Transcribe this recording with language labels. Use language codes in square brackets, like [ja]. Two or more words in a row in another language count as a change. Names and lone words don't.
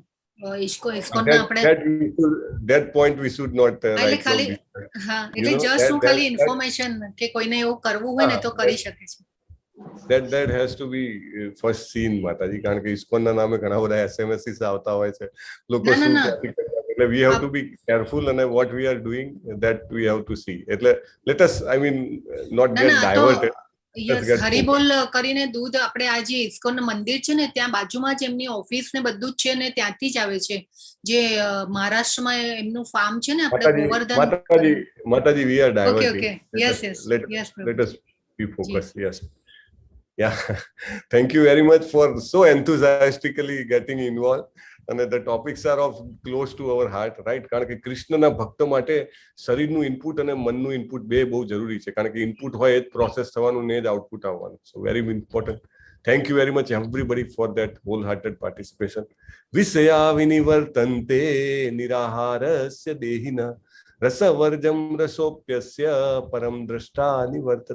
[gu] ઇસ્કોન ના આપણે [en] that point we should not [gu] એટલે ખાલી હા એટલે જસ્ટ હું ખાલી ઇન્ફોર્મેશન કે કોઈને એવું કરવું હોય ને તો કરી શકે છે. [en] that has to be first seen, [gu] માતાજી, કારણ કે ઇસ્કોન ના નામે ઘણા બધા SMS આવતા હોય છે. લોકો શું એટલે [en] we have to be careful and what we are doing that we have to see. એટલે let us not get diverted. [gu] હરિબોલ કરીને દૂધ આપણે આ જે ઇસ્કોન મંદિર છે ને ત્યાં બાજુમાં જ એમની ઓફિસ ને બધું જ છે ને ત્યાંથી જ આવે છે. જે મહારાષ્ટ્રમાં એમનું ફાર્મ છે ને આપણે ગોવર્ધન [en] માતાજી we are diverting. Okay. Yes. Let us be focused. Yes. Yeah. Thank you very much for so enthusiastically getting involved. અને the topics are of close to our heart, right? [gu] કારણ કે કૃષ્ણના ભક્ત માટે શરીરનું ઇનપુટ અને મનનું ઇનપુટ બે બહુ જરૂરી છે, કારણ કે ઇનપુટ હોય એ જ પ્રોસેસ થવાનું ને જ આઉટપુટ આવવાનું. [en] So very important. Thank you very much everybody for that whole hearted participation. [sa] વિષયા વિનિવર્તન્તે નિરાહારસ્ય દેહિના રસવર્જમ રસોપ્યસ્ય પરમ દ્રષ્ટા નિવર્તતે.